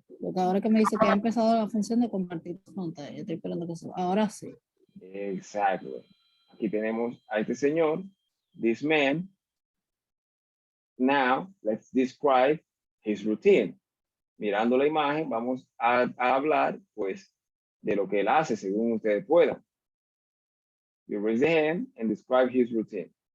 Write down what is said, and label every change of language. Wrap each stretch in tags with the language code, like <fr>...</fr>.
<es>Porque ahora que me dice que ha empezado la función de compartir pantalla, estoy esperando que suba. Ahora sí. Exacto. Aquí tenemos a este señor,</es> <en>this man. Now, let's describe his routine.</en> <es>Mirando la imagen, vamos a hablar, pues, de lo que él hace, según ustedes puedan.</es> <en>You raise the hand and describe his routine.</en>